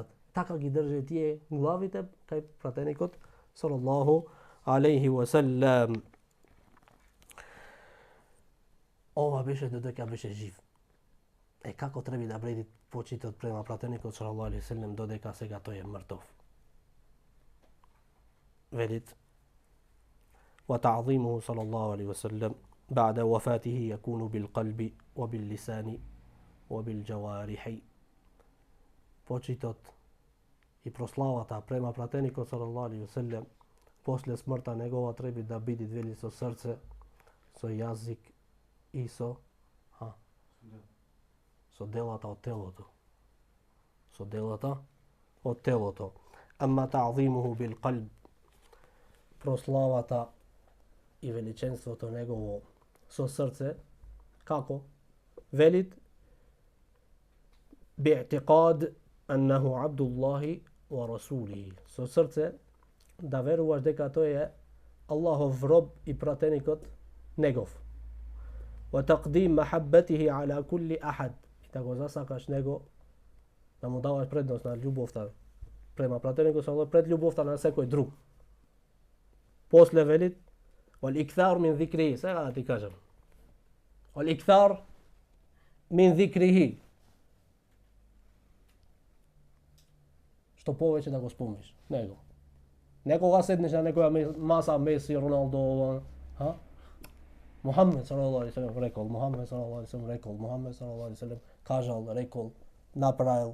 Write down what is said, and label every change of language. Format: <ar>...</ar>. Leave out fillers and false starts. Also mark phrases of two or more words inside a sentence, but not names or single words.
<mk>Така ги држи тие главите кај пратеникот</mk> <ar>صلى الله عليه وسلم.</ar> <mk>Ова беше додека беше жив. Како треба да бреди почитот према пратеникот</mk> <ar>صلى الله عليه وسلم</ar> <mk>додека сега тој е мртов.</mk> <ar>Велит وتعظيمه صلى الله عليه وسلم بعد وفاته يكون بالقلب وباللسان وبالجوارح.</ar> <mk>Почитот и прославата према пратеникот</mk> <ar>صلى الله عليه وسلم</ar> <mk>после смртта негова треба да биде вели со срце, со јазик и со делата од телото. Со делата од телото.</mk> <ar>وأما تعظيمه بالقلب,</ar> <mk>прославата и величенството негово со срце, како?</mk> <ar>Велит باعتقاد أنه عبد الله ورسوله.</ar> <mk>Со срце да веруваш дека тој е Аллахов роб и пратеникот негов.</mk> <ar>وتقديم محبته على كل أحد.</ar> <mk>И да го засакаш него, да му даваш предност на љубовта према пратеникот салаллаху пред љубовта на секој друг. После велит</mk> <ar>والإكثار من ذكره,</ar> <mk>сега да ти кажам.</mk> <ar>والإكثار من ذكره.</ar> <mk>Што повеќе да го спомниш него. Некога седнеш на некоја маса Меси, Роналдо, Мухаммед</mk> <ar>صلى الله عليه وسلم</ar> <mk>рекол, Мухаммед</mk> <ar>صلى الله عليه وسلم</ar> <mk>рекол, Мухаммед</mk> <ar>صلى الله عليه وسلم</ar> <mk>кажал, рекол, направил.</mk>